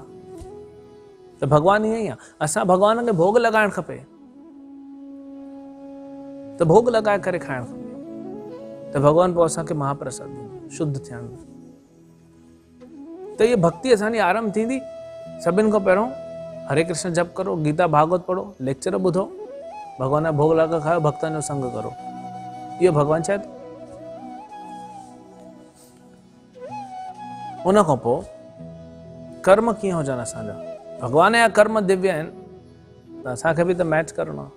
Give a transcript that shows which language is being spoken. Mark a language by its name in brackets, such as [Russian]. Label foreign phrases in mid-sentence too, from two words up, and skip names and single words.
[Sindhi] त भॻवानु ईअं ई आहे, असां भॻवान खे भोग लॻाइणु खपे, त भोग लॻाए करे खाइणु खपे, त भॻवानु पोइ असांखे महाप्रसाद ॾींदो, शुद्ध थियणु। त इहा भक्ति असांजी आरंभ थींदी। सभिनि खां पहिरों हरे कृष्ण जप करो, गीता भागवत पढ़ो, लेक्चर ॿुधो, भॻवान जा भोग लॻा खाओ, भक्तनि जो संग करो, इहो भॻवानु चए थो। उन खां पोइ कर्म कीअं हुजनि असांजा, भॻवान जा कर्म दिव्य आहिनि, त असांखे बि त मैच करणो आहे।